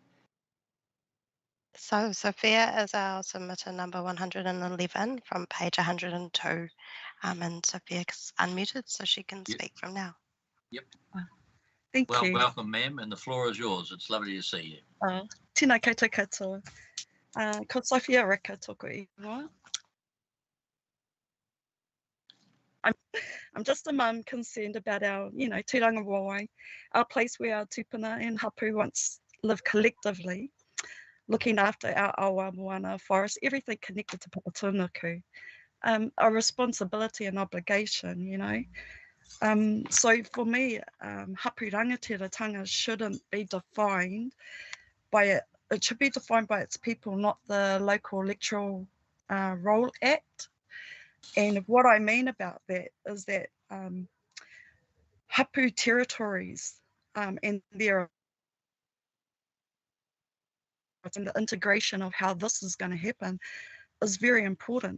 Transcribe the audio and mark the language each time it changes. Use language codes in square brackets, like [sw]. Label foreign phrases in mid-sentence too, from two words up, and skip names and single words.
[en] So Sophia is our submitter number 111 from page 102. And Sophia's unmuted, so she can speak from now. Yep. Thank you. Welcome, ma'am, and the floor is yours. It's lovely to see you. [mi] Tēnā koutou katoa. Ko Sophia Rika tōku ingoa. [en] I'm just a mum concerned about our, [mi] tūranga wāwai, [en] our place where our tupuna and hapu once lived collectively, looking after our [mi] awa moana [en] forest, everything connected to Papatūānuku. A responsibility and obligation, So for me, [mi] hapu rangatiratanga [en] shouldn't be defined by it. It should be defined by its people, not the local electoral roll act. And what I mean about that is that hapu territories and their and the integration of how this is going to happen is very important.